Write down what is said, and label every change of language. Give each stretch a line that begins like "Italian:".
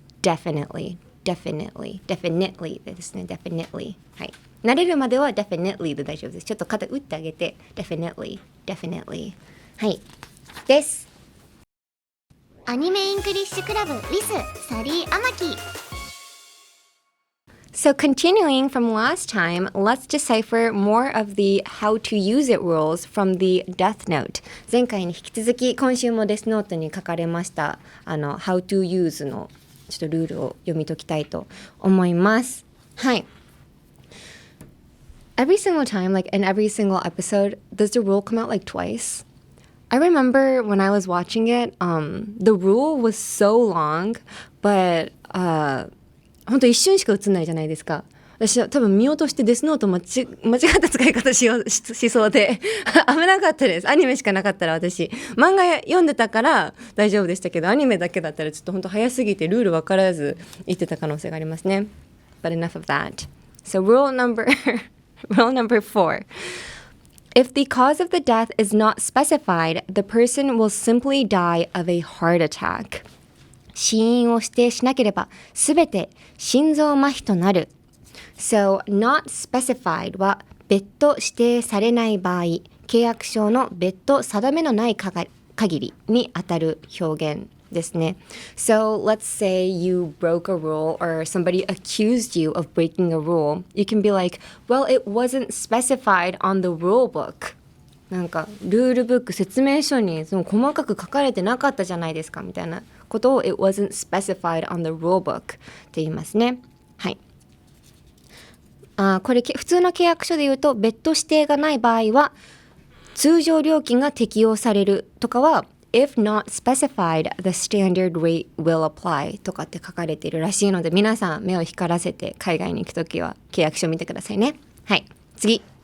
Japanese: Definitely ですね。 Definitely。 はい。慣れるまでは Definitely で大丈夫です。ちょっと肩打ってあげて Definitely。はい。です。アニメイングリッシュクラブ with サリー・アマキ。
English: So continuing from last time, let's decipher more of the how to use it rules from the Death Note.
Japanese: 前回に引き続き今週もデスノートに書かれましたhow to use のちょっとルールを読み解きたいと思います。はい。
English: Every single time, like in every single episode, does the rule come out like twice? I remember when I was watching it, the rule was so long, but
Japanese: 本当一瞬しか映んないじゃないですか。私は多分見落としてデスノート間違った使い方しそうで危なかったです。アニメしかなかったら私漫画読んでたから大丈夫でしたけど、アニメだけだったらちょっと本当早すぎてルール分からず言ってた可能性がありますね。
English: But enough of that. So rule number 4. If the cause of the death is not specified, the person will simply die of a heart attack.
Japanese: 死因を指定しなければ、すべて心臓麻痺となる。 So, not specified は別途指定されない場合、契約書の別途定めのない限りにあたる表現ですね。
English: So, let's say you broke a rule or somebody accused you of breaking a rule. You can be like, well, it wasn't specified on the rule book.
Japanese: なんかルールブック説明書にその細かく書かれてなかったじゃないですかみたいなことを
English: It wasn't specified on the rule book
Japanese: って言いますね。はい。これ普通の契約書で言うと別途指定がない場合は通常料金が適用されるとかは
English: If not specified, the standard rate will apply
Japanese: とかって書かれているらしいので皆さん目を光らせて海外に行くときは契約書見てくださいね。はい。次。